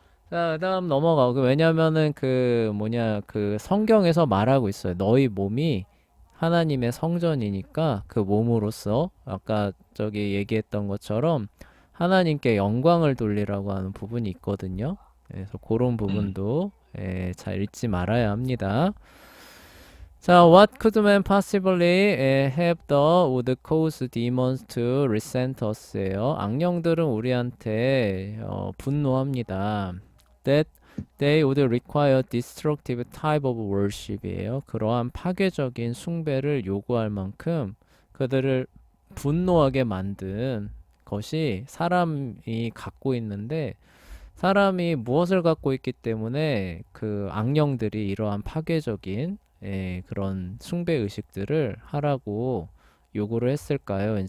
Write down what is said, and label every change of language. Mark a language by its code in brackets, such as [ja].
[ko] 자, 그다음 넘어가고 왜냐면은 그 뭐냐 그 성경에서 말하고 있어요. 너희 몸이 하나님의 성전이니까 그 몸으로서 아까 저기 얘기했던 것처럼 하나님께 영광을 돌리라고 하는 부분이 있거든요. 그래서 그런 네. 부분도 잘 잊지 말아야 합니다. [en] 자, what could man possibly have done would cause demons to resent us예요. [ko] 악령들은 우리한테 분노합니다. [en] That they would require destructive type of worship이에요. [ko] 그러한 파괴적인 숭배를 요구할 만큼 그들을 분노하게 만든 것이 사람이 갖고 있는데 사람이 무엇을 갖고 있기 때문에 그 악령들이 이러한 파괴적인 그런 숭배 의식들을 하라고 요구를 했을까요?